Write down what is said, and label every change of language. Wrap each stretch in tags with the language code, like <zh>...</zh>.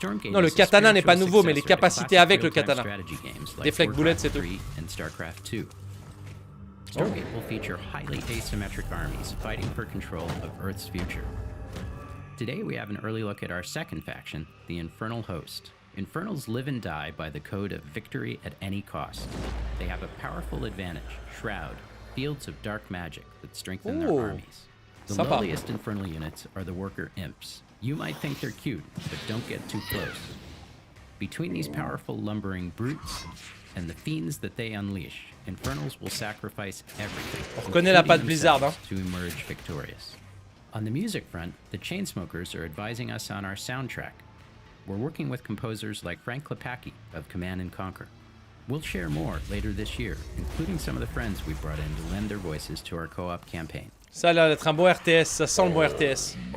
<fr>Non, le katana n'est pas nouveau, mais les capacités avec le katana.</fr> <en>Deflect bullet,</en> <fr>c'est tout.</fr> <en>Stargate will feature highly asymmetric armies fighting for control of Earth's future. Today we have an early look at our second faction, the Infernal Host. Infernals live and die by the code of victory at any cost. They have a powerful advantage, Shroud, fields of dark magic that strengthen their armies. The lowliest Infernal units are the Worker Imps. You might think they're cute, but don't get too close. Between these powerful lumbering brutes and the fiends that they unleash, Infernals will sacrifice everything.</en> <fr>On reconnaît la patte Blizzard, hein.</fr> <en>To emerge victorious. On the music front, the Chainsmokers are advising us on our soundtrack. We're working with composers like Frank Klepacki of Command & Conquer. We'll share more later this year, including some of the friends we brought in to lend their voices to our co-op campaign.</en> <fr>Ça a l'air d'être un bon RTS, ça sent le bon RTS.</fr>